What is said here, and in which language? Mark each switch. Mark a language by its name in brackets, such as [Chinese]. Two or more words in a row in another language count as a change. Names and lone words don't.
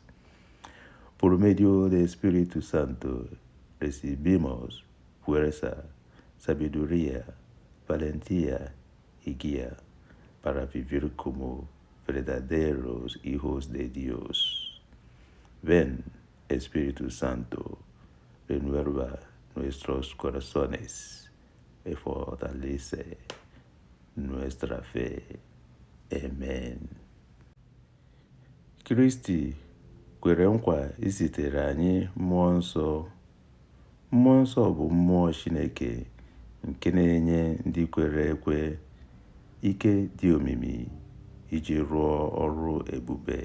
[Spanish] Por medio del Espíritu Santo recibimos fuerza, sabiduría, valentía y guía para vivir como verdaderos hijos de Dios. Ven, Espíritu Santo, renueva nuestros corazones y fortalece nuestra fe. Amen. [Igbo] Kristi kwere nkwa izitere anyị mmụọ nsọ. Mmụọ nsọ bụ mmụọ Chineke nke na-enye ndị kwere ekwe ike dị omimi iji rụọ ọrụ ebube.